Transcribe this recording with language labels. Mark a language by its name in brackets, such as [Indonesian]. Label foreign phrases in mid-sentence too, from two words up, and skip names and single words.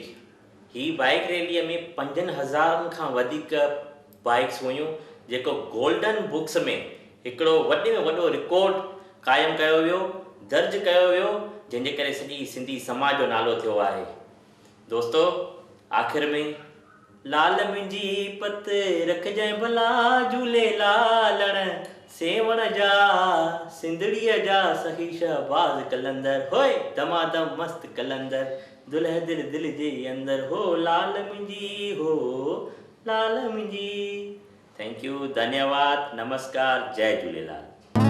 [Sindhi] ही बाइक रैलीअ में 5000 खां वधीक बाइक्स हुयूं, जेको गोल्डन बुक्स में हिकिड़ो वॾे में वॾो रिकॉर्ड क़ाइमु कयो वियो, दर्ज कयो वियो, जंहिंजे करे सॼी सिंधी समाज जो नालो थियो आहे। दोस्तो आख़िर में लाल मुंहिंजी पत रखजांइ भला झूलेलालण सेवण जा सिंधड़ीअ जा सही शहबाज़ कलंदर होए दमादम मस्त कलंदर दुल्ह दिल दिल जे अंदर हो लाल मुंहिंजी हो लाल मुंहिंजी। [English] thank you, [Hindi] धन्यवाद, नमस्कार, जय झूलेलाल।